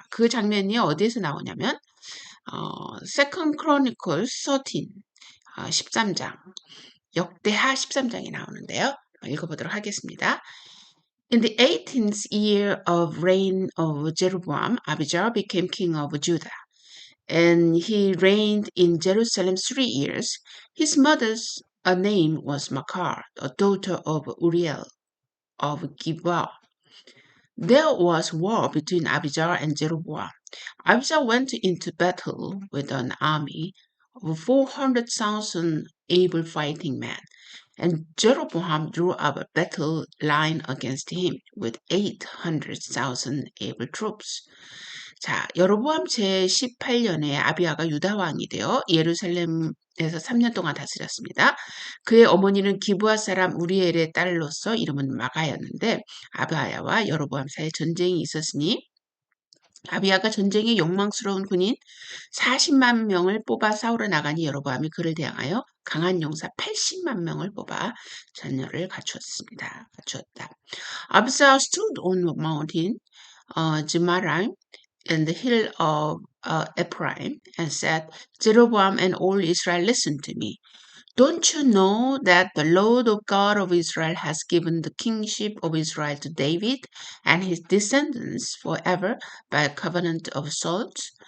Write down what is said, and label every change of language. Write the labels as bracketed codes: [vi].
[ko] 그 장면이 어디에서 나오냐면 Second Chronicles 13, 13장, 역대하 13장이 나오는데요. 읽어보도록 하겠습니다. [en] In the 18th year of reign of Jeroboam, Abijah became king of Judah. And he reigned in Jerusalem 3 years. His mother's name was Machar, a daughter of Uriel of Gibeah. There was war between Abijah and Jeroboam. Abijah went into battle with an army of 400,000 able fighting men, and Jeroboam drew up a battle line against him with 800,000 able troops. [ko] 자, 여로보암 제18년에 아비야가 유다 왕이 되어 예루살렘에서 3년 동안 다스렸습니다. 그의 어머니는 기브아 사람 우리엘의 딸로서 이름은 마가였는데 아비야와 여로보암 사이에 전쟁이 있었으니 아비야가 전쟁에 욕망스러운 군인 40만 명을 뽑아 싸우러 나가니 여로보암이 그를 대항하여 강한 용사 80만 명을 뽑아 전열을 갖추었다. [en] Abijah stood on a mountain, Zemaraim, in the hill of Ephraim, and said, Jeroboam and all Israel, listen to me. Don't you know that the Lord of God of Israel has given the kingship of Israel to David and his descendants forever by a covenant of salt?